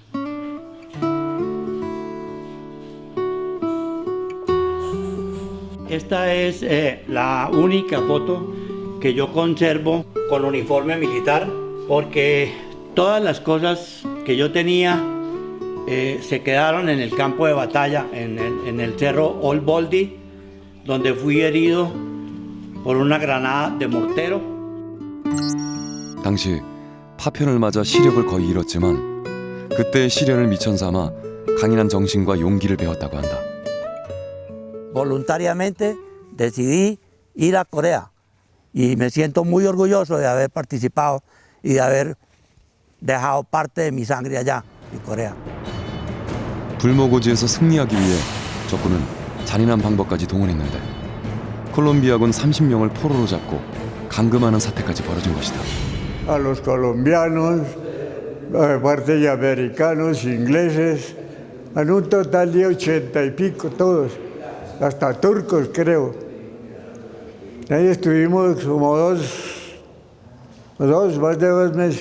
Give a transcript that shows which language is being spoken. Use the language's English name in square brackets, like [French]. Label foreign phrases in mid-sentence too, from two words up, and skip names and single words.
[Spanish] Esta es la única foto que yo conservo con uniforme militar, porque todas las cosas que yo tenía se quedaron en el campo de batalla, en el cerro Old Baldy, donde fui herido por una granada de mortero. [Korean] 당시 파편을 맞아 시력을 거의 잃었지만 그때의 시련을 미천 삼아 강인한 정신과 용기를 배웠다고 한다. [Spanish] Voluntariamente decidí ir a Corea y me siento muy orgulloso de haber participado y de haber dejado parte de mi sangre allá en Corea. [Korean] 불모고지에서 승리하기 위해 적군은 잔인한 방법까지 동원했는데 콜롬비아군 30명을 포로로 잡고 감금하는 사태까지 벌어진 것이다. [Spanish] A los colombianos, aparte de americanos, ingleses, en un total de 80 y pico todos, hasta turcos creo. Ahí estuvimos como más de 2 meses.